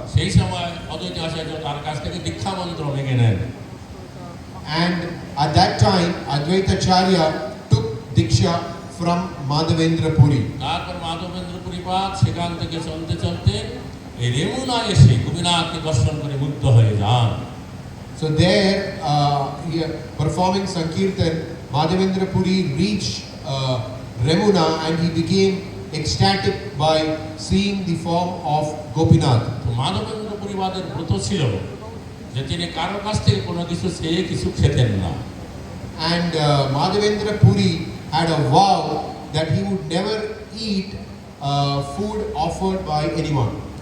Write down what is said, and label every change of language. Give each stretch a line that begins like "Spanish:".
Bangla: সেই সময় অদ্বৈত আচার্য তার কাছ থেকে দীক্ষা মন্ত্র লেগে নেন।
English: And at that time, Advaita Acharya took Diksha from Madhavendra Puri.
Bangla: তারপর মাধবেন্দ্র পুরীপাদ সেখান থেকে চলতে চলতে এই রেমুনা এসে গোপীনাথকে দর্শন করে মুগ্ধ হয়ে যান।
English: So there, performing Sankirtan, Madhavendra Puri reached Remuna and he became ecstatic by seeing the form of Gopinath.
Bangla: তো মাধবেন্দ্র পুরীপাদের ব্রত ছিল যে তিনি কারো কাছ থেকে কোনো কিছু চেয়ে কিছু খেতেন না।
English: And Madhavendra Puri had a vow that he would never eat food offered by anyone.